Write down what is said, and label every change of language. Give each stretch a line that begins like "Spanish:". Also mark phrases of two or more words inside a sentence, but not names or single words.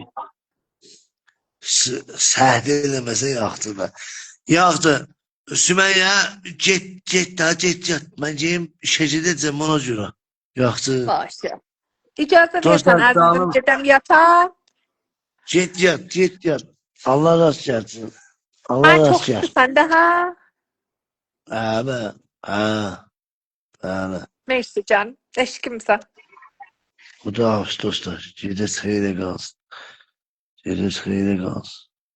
Azerbaijani: səhd eləməsə yaxşıdır. Yaxşı. Sümeyyə get. Mən geyim işə gedəcəm ona görə. Yaxşı. başı. İcazə Dostlar, versən sağ əzizim olun. gedəm yata. Get yat. Allah rast gəlsin. Allah
Turkish: Ben çok
Azerbaijani: rast gəlsin.
Turkish: sen daha.
Azerbaijani: Abi. Abi. Mersi can.
Turkish: Eşkimsen.
Azerbaijani: Xuda hafiz dostlar. Gecəniz xeyrə qalsın.